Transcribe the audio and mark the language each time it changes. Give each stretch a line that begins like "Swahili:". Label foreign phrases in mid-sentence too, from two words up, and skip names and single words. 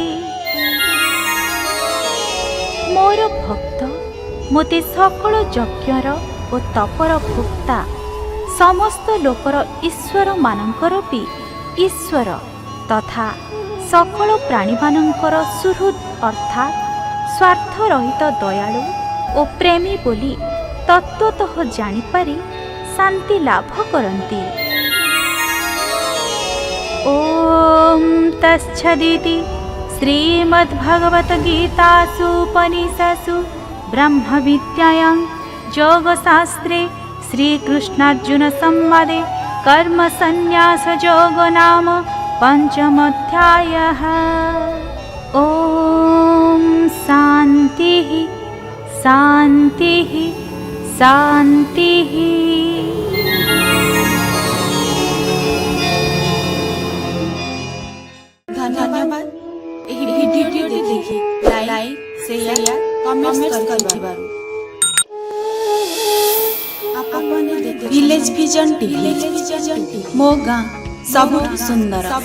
Odia: ମୋର ଭକ୍ତ ମୋତେ ସକଳ ଯଜ୍ଞର ଓ ତପର ଭୋକ୍ତା ସମସ୍ତ ଲୋକର ଈଶ୍ୱରମାନଙ୍କର ବି ଈଶ୍ୱର ତଥା ସକଳ ପ୍ରାଣୀମାନଙ୍କର ସୁହୃଦ୍ ଅର୍ଥାତ୍ ସ୍ୱାର୍ଥରହିତ ଦୟାଳୁ ଓ ପ୍ରେମୀ ବୋଲି ତତ୍ତ୍ୱତଃ ଜାଣିପାରି ଶାନ୍ତି ଲାଭ କରନ୍ତି।
Sanskrit: ଓମ୍ ତତ୍ସଦିତି ଶ୍ରୀମଦ୍ଭଗବଦ୍ଗୀତାସୁ ଉପନିଷତ୍ସୁ ବ୍ରହ୍ମବିଦ୍ୟାୟାଂ ଯୋଗଶାସ୍ତ୍ରେ ଶ୍ରୀକୃଷ୍ଣାର୍ଜୁନ ସମ୍ବାଦେ कर्मसन्न्यासयोगो नाम पञ्चमोऽध्यायः। ॐ शान्तिः शान्तिः शान्तिः।
Odia: धन्यवाद ଏହି ଭିଡିଓଟି ଦେଖି ଲାଇକ୍ ସେୟାର କମେଣ୍ଟ କରିଥିବାରୁ। ଭିଲେଜ ଭିଜନ ଟିଭି ମୋ ଗାଁ ସବୁଠୁ ସୁନ୍ଦର।